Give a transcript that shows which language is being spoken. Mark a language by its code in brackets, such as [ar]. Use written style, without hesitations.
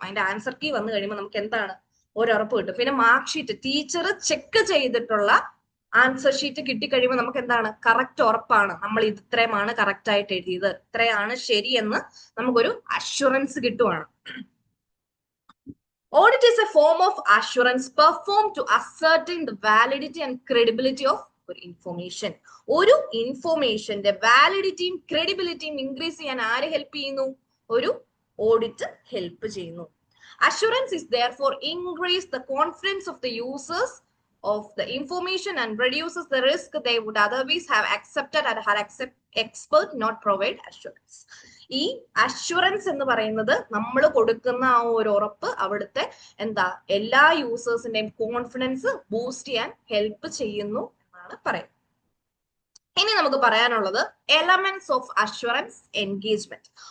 [ml] അതിന്റെ answer key വന്നു കഴിയുമ്പോൾ നമുക്ക് എന്താണ്? ഒരു ഉറപ്പ് കിട്ടും. പിന്നെ മാർക്ക് ഷീറ്റ്, ടീച്ചർ ചെക്ക് ചെയ്തിട്ടുള്ള ആൻസർ ഷീറ്റ് കിട്ടിക്കഴിയുമ്പോൾ നമുക്ക് എന്താണ്? കറക്റ്റ് ഉറപ്പാണ്, നമ്മൾ ഇത് ഇത്രയുമാണ് കറക്റ്റ് ആയിട്ട് എഴുതിയത്, ഇത്രയാണ് ശരിയെന്ന് നമുക്കൊരു assurance കിട്ടുവാണ്. [en] Audit is a form of assurance performed to ascertain the validity and credibility of information. [ml] ഒരു ഇൻഫോർമേഷന്റെ വാലിഡിറ്റിയും ക്രെഡിബിലിറ്റിയും ഇൻക്രീസ് ചെയ്യാൻ ആര് ഹെൽപ്പ് ചെയ്യുന്നു? ഒരു ഓഡിറ്റ് ഹെൽപ്പ് ചെയ്യുന്നു. [en] Assurance is therefore increase the confidence of the users of the information and reduces the risk they would otherwise have accepted and had expert not provide assurance. [ml] ഈ assurance എന്ന് പറയുന്നത് നമ്മൾ കൊടുക്കുന്ന ആ ഒരു ഉറപ്പ് അവിടുത്തെ എല്ലാ യൂസേഴ്സിന്റെയും കോൺഫിഡൻസ് ബൂസ്റ്റ് ചെയ്യാൻ ഹെൽപ്പ് ചെയ്യുന്നു എന്നാണ് പറയുന്നത്. ഇനി നമുക്ക് പറയാനുള്ളത് എലമെന്റ്സ് ഓഫ് അഷുറൻസ് എൻഗേജ്മെന്റ്.